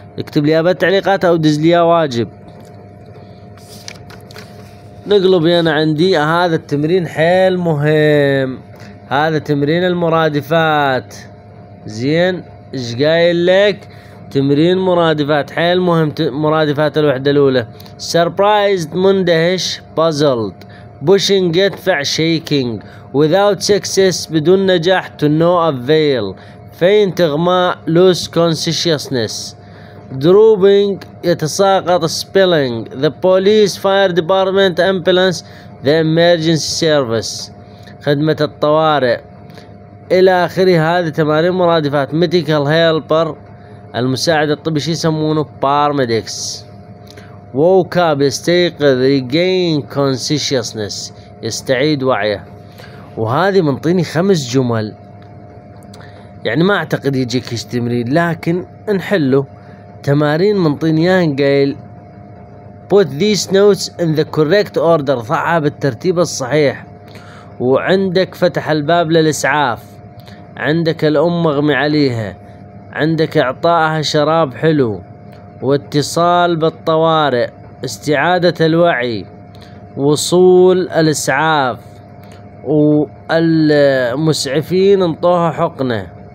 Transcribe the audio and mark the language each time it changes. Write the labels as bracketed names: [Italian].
[Arabic] اكتب لي بالتعليقات او دز لي واجب. نقلب هنا عندي هذا التمرين حيل مهم، هذا تمرين المرادفات. زين ايش قايل لك؟ تمرين مرادفات حيل مهم. مرادفات الوحدة الأولى [English] surprised [Arabic] مندهش [English] puzzled pushing [Arabic] يدفع [English] shaking without success [Arabic] بدون نجاح [English] to no avail faint [Arabic] إغماء [English] lose consciousness dropping [Arabic] يتساقط [English] spilling the police fire department ambulance the emergency service [Arabic] خدمة الطوارئ إلى آخره. هذه تمارين مرادفات. [English] medical helper [Arabic] المساعد الطبي شي يسمونه [English] paramedics. woke up [Arabic] يستيقظ [English] regain consciousness [Arabic] يستعيد وعيه. وهذه منطيني 5 جمل يعني ما اعتقد يجيك ايش تمرين لكن نحله. تمارين منطيني اياهن قايل [English] put these notes in the correct order [Arabic] ضعها بالترتيب الصحيح. وعندك فتح الباب للإسعاف، عندك الأم مغمي عليها، عندك إعطائها شراب حلو، واتصال بالطوارئ، استعادة الوعي، وصول الإسعاف، والمسعفين انطوها حقنة.